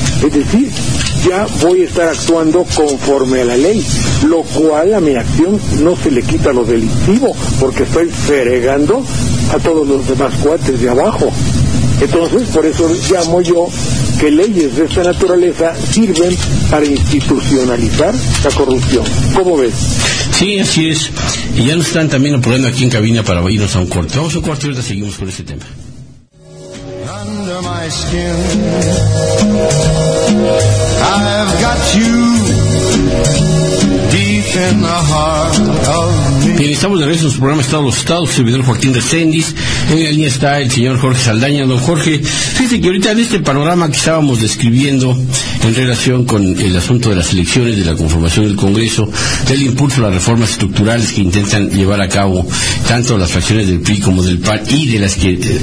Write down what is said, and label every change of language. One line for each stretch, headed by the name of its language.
Spanish: Es decir, ya voy a estar actuando conforme a la ley, lo cual a mi acción no se le quita lo delictivo, porque estoy fregando a todos los demás cuates de abajo. Entonces, por eso llamo yo que leyes de esta naturaleza sirven para institucionalizar la corrupción. ¿Cómo ves? Sí, así es. Y ya nos están también apurando aquí en cabina para irnos a un corte. Vamos a un corte y ahorita seguimos con este tema.
English: Under my skin, I've got you deep in the heart of me.
Spanish: Bien, estamos de regreso en su programa Estado de los Estados, servidor Joaquín Reséndiz. En la línea está el señor Jorge Saldaña. Don Jorge, fíjese que ahorita en este panorama que estábamos describiendo en relación con el asunto de las elecciones, de la conformación del Congreso, del impulso a las reformas estructurales que intentan llevar a cabo tanto las facciones del PRI como del PAN y de las que